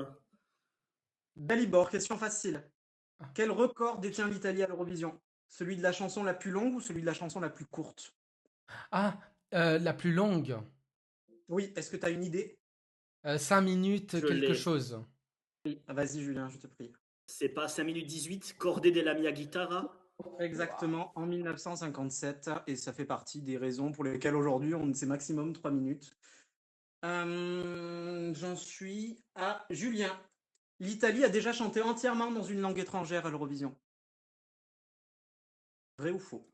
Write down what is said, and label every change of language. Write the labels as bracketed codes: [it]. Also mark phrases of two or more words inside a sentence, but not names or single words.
[fr] Dalibor, question facile. Quel record détient l'Italie à l'Eurovision? Celui de la chanson la plus longue ou celui de la chanson la plus courte? Ah, la plus longue. Oui, est-ce que tu as une idée? 5 minutes, Je quelque l'ai. chose. Oui. Vas-y, Julien, je te prie. C'est pas 5 minutes 18, Cordé della mia guitarra. Exactement, en 1957, et ça fait partie des raisons pour lesquelles aujourd'hui on sait maximum 3 minutes. J'en suis à Julien. L'Italie a déjà chanté entièrement dans une langue étrangère à l'Eurovision. Vrai ou faux?